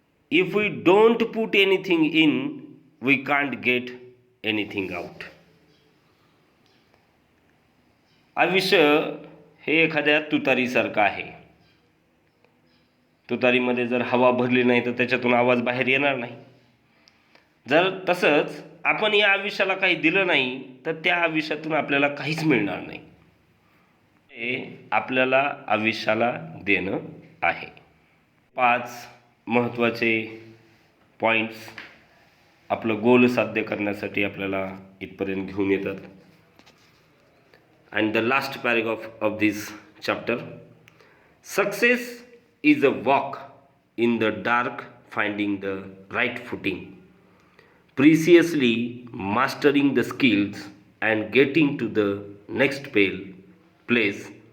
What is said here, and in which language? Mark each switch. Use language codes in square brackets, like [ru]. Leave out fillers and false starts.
[en] If we don't put anything in we can't get anything out. [mr] आयुष्य हे एखाद्या तुतारीसारखं आहे. तुतारीमध्ये जर हवा भरली नाही तर त्याच्यातून आवाज बाहेर येणार नाही. जर तसंच आपण या आयुष्याला काही दिलं नाही तर त्या आयुष्यातून आपल्याला काहीच मिळणार नाही. हे आपल्याला आयुष्याला देणं आहे. 5 महत्त्वाचे पॉईंट्स आपलं गोल साध्य करण्यासाठी आपल्याला इथपर्यंत घेऊन येतात. [en] And the last paragraph of this chapter, success is a walk in the dark, finding the right footing, preciously mastering the skills and getting to the next place.